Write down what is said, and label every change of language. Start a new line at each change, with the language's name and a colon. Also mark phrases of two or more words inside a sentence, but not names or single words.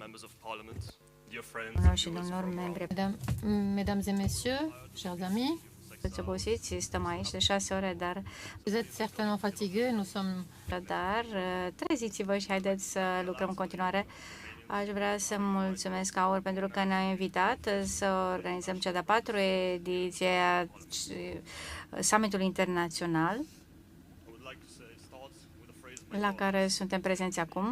French: Mesdames et messieurs, chers amis,
Romanian: Fiți obosiți, stăm aici de 6 ore, dar...
French: Vous êtes certainement fatigués, nous sommes...
Romanian: Dar treziți-vă și haideți să lucrăm în continuare. Aș vrea să mulțumesc A.U.R pentru că ne-a invitat să organizăm cea de-a 4-a ediție a summitului internațional la care suntem prezenți acum.